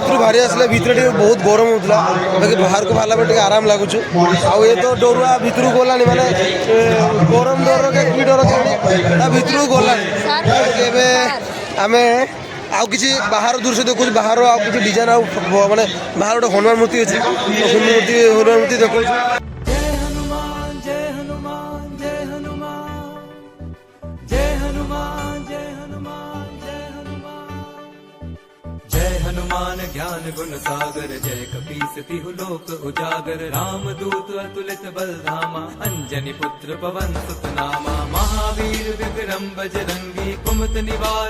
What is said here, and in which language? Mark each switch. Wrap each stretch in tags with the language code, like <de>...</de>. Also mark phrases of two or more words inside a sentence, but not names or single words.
<or>ବାହାରି ଆସିଲେ ଭିତରେ ଟିକେ ବହୁତ ଗରମ ହେଉଥିଲା ବାକି ବାହାରକୁ ବାହାରିଲା ପରେ ଟିକେ ଆରାମ ଲାଗୁଛୁ ଆଉ ଏ ତ ଡରୁଆ ଭିତରକୁ ଗଲାଣି ମାନେ ଗରମ ଡର କି ଡର କେଜାଣି ତା ଭିତରକୁ ଗଲାଣି ଏବେ ଆମେ ଆଉ କିଛି ବାହାର ଦୃଶ୍ୟ ଦେଖୁଛୁ ବାହାର ଆଉ କିଛି ଡିଜାଇନ ଆଉ ମାନେ ବାହାର ଗୋଟେ ହନୁମାନ ମୂର୍ତ୍ତି ଅଛି ହନୁମାନ ମୂର୍ତ୍ତି ଦେଖୁଛୁ</or> <awa>जय हनुमान जय हनुमान जय हनुमान जय हनुमान जय हनुमान जय हनुमान जय हनुमान ज्ञान गुण सागर जय कपीस तिहु लोक उजागर राम दूत अतुलित बल धामा अंजनी पुत्र पवन सुत नामा महावीर विक्रम बजरंगी कुमत निवार</awa>